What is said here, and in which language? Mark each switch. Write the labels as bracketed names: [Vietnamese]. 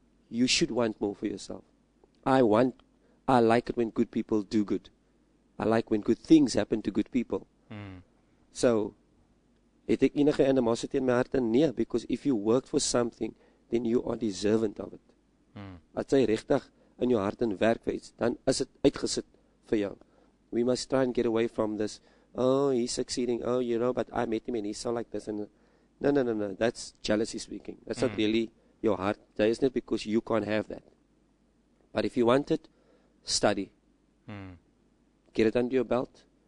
[English] You should want more for yourself. I like it when good people do good. I like when good things happen to good people. So, [Afrikaans] het ek enige [English] animosity [Afrikaans] in my hart? [English] Nee, because if you work for something, then you are deserving of it. [Afrikaans] As jy regtig in jou hart en werk vir iets, dan is het uitgesit vir jou. [English] We must try and get away from this, oh, he's succeeding, oh, you know, but I met him and he's so like this. And no, that's jealousy speaking. That's not really your heart. That is not because you can't have that. But if you want it, study. Get it under your belt.